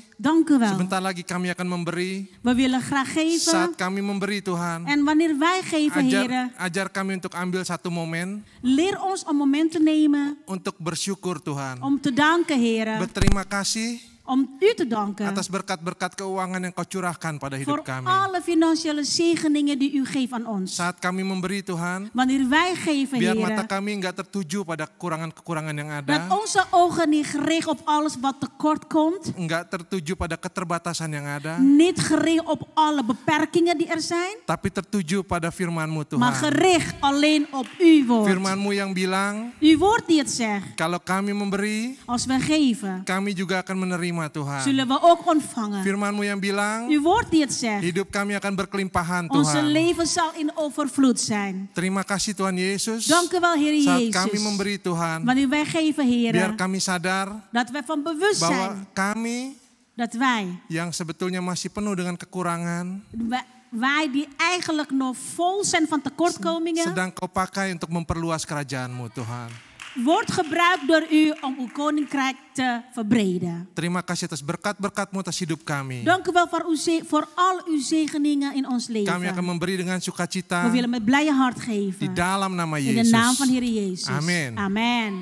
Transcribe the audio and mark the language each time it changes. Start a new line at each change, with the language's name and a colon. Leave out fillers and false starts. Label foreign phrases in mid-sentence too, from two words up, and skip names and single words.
Dutch: Dank u wel.
Indonesian: sebentar lagi kami akan memberi.
Dutch: We willen graag geven.
Indonesian: Saat kami memberi Tuhan,
Dutch: En wanneer wij geven, heren,
Indonesian: ajar kami untuk ambil satu momen
Dutch: leer ons een moment te nemen
Indonesian: untuk bersyukur Tuhan.
Dutch: om te danken, heren.
Indonesian: Berterima kasih
Dutch: Om u te danken
Indonesian: atas berkat-berkat keuangan yang kau curahkan pada hidup
Dutch: voor
Indonesian: kami.
Dutch: alle financiële zegeningen die u geeft aan ons.
Indonesian: Saat kami memberi Tuhan,
Dutch: Wanneer wij geven,
Indonesian: biar mata
Dutch: Heer,
Indonesian: kami enggak tertuju pada kekurangan-kekurangan yang
Dutch: dat
Indonesian: ada,
Dutch: onze ogen niet gericht op alles wat tekort komt,
Indonesian: enggak tertuju pada keterbatasan yang ada,
Dutch: niet gericht op alle beperkingen die er zijn,
Indonesian: tapi tertuju pada firman-Mu
Dutch: maar
Indonesian: Tuhan.
Dutch: gericht alleen op uw woord.
Indonesian: Firman-Mu yang bilang,
Dutch: Uw woord die het zegt,
Indonesian: kalau kami memberi,
Dutch: als we geven,
Indonesian: kami juga akan menerima Tuhan.
Dutch: zullen we ook ontvangen.
Indonesian: Firman-Mu yang bilang,
Dutch: Uw woord die het zegt,
Indonesian: hidup kami akan berkelimpahan
Dutch: onze
Indonesian: Tuhan.
Dutch: leven zal in overvloed zijn.
Indonesian: Terima kasih Tuhan Yesus.
Dutch: Dank u wel, Heer
Indonesian: Saat kami
Dutch: Jezus.
Indonesian: memberi Tuhan,
Dutch: Wanneer wij geven,
Indonesian: biar
Dutch: Heer,
Indonesian: kami sadar
Dutch: dat wij van bewust
Indonesian: bahwa
Dutch: zijn
Indonesian: kami
Dutch: dat wij
Indonesian: yang sebetulnya masih penuh dengan kekurangan,
Dutch: wij die eigenlijk nog vol zijn van tekortkomingen,
Indonesian: sedang Kau pakai untuk memperluas kerajaan-Mu Tuhan.
Dutch: wordt gebruikt door u om uw koninkrijk te verbreden.
Indonesian: Terima kasih atas berkat-berkat-Mu atas hidup kami.
Dutch: Dank u wel voor al uw zegeningen in ons
Indonesian: Kami akan
Dutch: leven.
Indonesian: memberi dengan sukacita
Dutch: We willen met blije hart
Indonesian: di
Dutch: geven.
Indonesian: dalam nama
Dutch: In de naam van
Indonesian: Yesus.
Dutch: Heer Jezus.
Indonesian: Amin.
Dutch: Amen.